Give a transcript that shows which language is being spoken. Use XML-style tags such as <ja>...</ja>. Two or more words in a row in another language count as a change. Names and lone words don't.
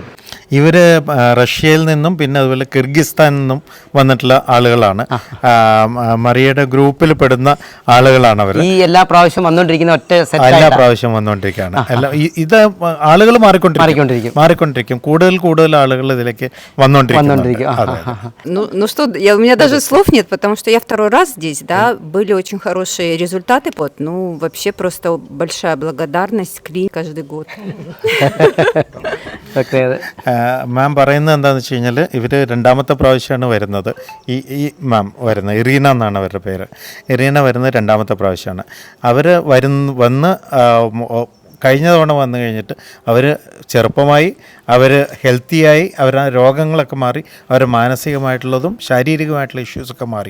<ml>ഇവര് റഷ്യയിൽ നിന്നും പിന്നെ അതുപോലെ കിർഗിസ്ഥാനിൽ നിന്നും വന്നിട്ടുള്ള ആളുകളാണ്. മറിയയുടെ ഗ്രൂപ്പിൽ പെടുന്ന ആളുകളാണ് അവർ. ഈ എല്ലാ പ്രാവശ്യം വന്നുകൊണ്ടിരിക്കുന്ന ഒറ്റ എല്ലാ പ്രാവശ്യം വന്നുകൊണ്ടിരിക്കുകയാണ്. ഇത് ആളുകൾ മാറിക്കൊണ്ടിരിക്കും. കൂടുതൽ ആളുകൾ ഇതിലേക്ക് വന്നുകൊണ്ടിരിക്കും.</ml> <ru>Ну что, у меня даже слов нет, потому что я второй раз здесь, да, были очень хорошие результаты, вот, ну, вообще просто большая благодарность Кли каждый год.</ru> <ml>മാം പറയുന്നത് എന്താണെന്ന് വെച്ച് കഴിഞ്ഞാൽ ഇവർ രണ്ടാമത്തെ പ്രാവശ്യമാണ് വരുന്നത്. ഈ മാം വരുന്നത് ഇറീന എന്നാണ് അവരുടെ പേര്. ഇറീന വരുന്നത് രണ്ടാമത്തെ പ്രാവശ്യമാണ്. അവർ വന്ന് കഴിഞ്ഞ തവണ വന്നു കഴിഞ്ഞിട്ട് അവർ ചെറുപ്പമായി, അവർ ഹെൽത്തിയായി, അവരുടെ രോഗങ്ങളൊക്കെ മാറി, അവരുടെ മാനസികമായിട്ടുള്ളതും ശാരീരികമായിട്ടുള്ള ഇഷ്യൂസൊക്കെ മാറി.</ml>